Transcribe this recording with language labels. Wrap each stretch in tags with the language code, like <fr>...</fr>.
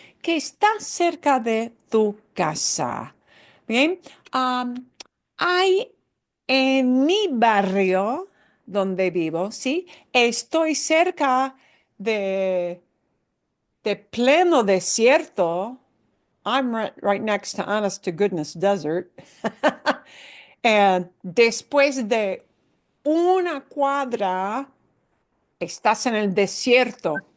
<es>Que está cerca de tu casa. Bien, hay en mi barrio donde vivo, ¿sí? Estoy cerca de, de pleno desierto.</es> <en>I'm right next to honest to goodness desert.</en> <es>And después de una cuadra, estás en el desierto.</es>